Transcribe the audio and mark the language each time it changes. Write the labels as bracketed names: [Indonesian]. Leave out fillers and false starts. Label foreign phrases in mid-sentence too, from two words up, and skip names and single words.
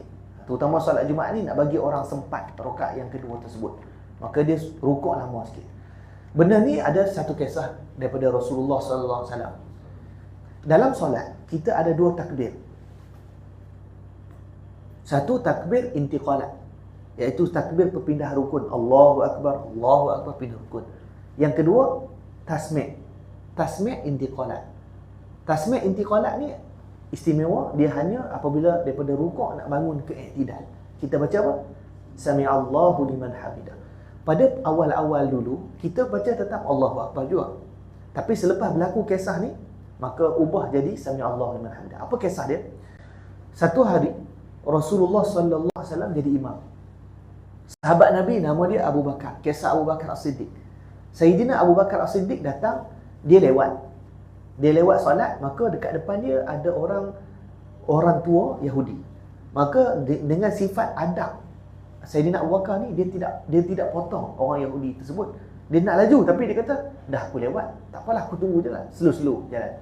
[Malay] Terutama solat Jumaat ni nak bagi orang sempat rakaat yang kedua tersebut. Maka dia rukuk lama sikit. Benda ni ada satu kisah daripada Rasulullah [Arabic] صلى الله عليه وسلم. [Malay] Dalam solat kita ada 2 takbir. Satu takbir intiqalat, iaitu takbir perpindah rukun. [Arabic] الله أكبر [Malay] pindah rukun. Yang kedua tasmi' intiqalat. Tasmi' intiqalat ni istimewa, dia hanya apabila daripada rukuk nak bangun ke i'tidal. Kita baca apa? [Arabic] سمع الله لمن حمده. [Malay] Pada awal-awal dulu kita baca tetap Allahu Akbar juga. Tapi selepas berlaku kisah ni, maka ubah jadi [Arabic] سمع الله لمن حمده. [Malay] Apa kisah dia? Satu hari Rasulullah [Arabic] صلى الله عليه وسلم [Malay] jadi imam. Sahabat Nabi nama dia Abu Bakar, kisah Abu Bakar As-Siddiq. Sayyidina Abu Bakar As-Siddiq datang, dia lewat solat, maka dekat depan dia ada orang tua Yahudi. Maka dengan sifat adab Sayyidina Abu Bakar ni, dia tidak potong orang Yahudi tersebut. Dia nak laju tapi dia kata, dah aku lewat, tak apalah aku tunggu je lah, slow jalan.